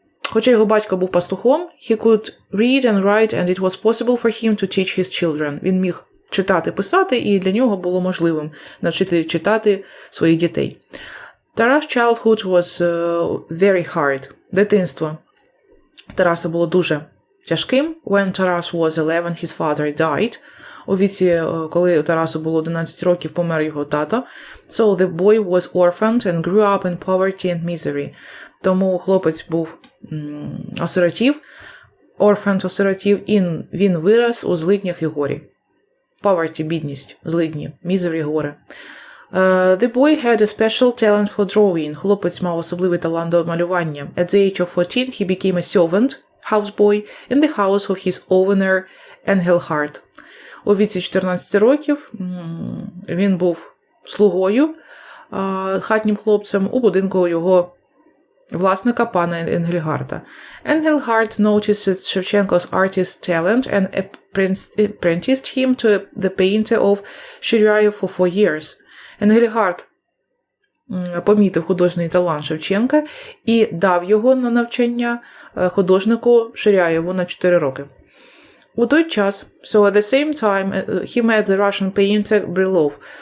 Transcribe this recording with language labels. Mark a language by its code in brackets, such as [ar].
[uk] Хоча його батько був пастухом, [en] he could read and write, and it was possible for him to teach his children. [uk] Він міг читати, писати, і для нього було можливим навчити читати своїх дітей. [en] Taras' childhood was very hard. [uk] Дитинство Тараса було дуже тяжким. [en] When Taras was 11, his father died. [uk] У віці, коли Тарасу було 11 років, помер його тато. [en] So the boy was orphaned and grew up in poverty and misery. [uk] Тому хлопець був осиротів, orphaned осиротів, і він вирос у злиднях і горі. Poverty – бідність, злидні, misery – горе. [en] The boy had a special talent for drawing. [uk] Хлопець мав особливий талант до малювання. [en] At the age of 14, he became a servant, houseboy, in the house of his owner, Engelhard. [uk] У віці 14 років він був слугою, хатнім хлопцем у будинку його власника, пана Енгельгарда. [en] Енгельгард noticed Shevchenko's artist talent and apprenticed him to the painter of Shiryayev for 4 years. [uk] Енгельгард помітив художній талант Шевченка і дав його на навчання художнику Ширяєву на 4 роки. У той час, [en] at the same time, he met the Russian painter Brylov.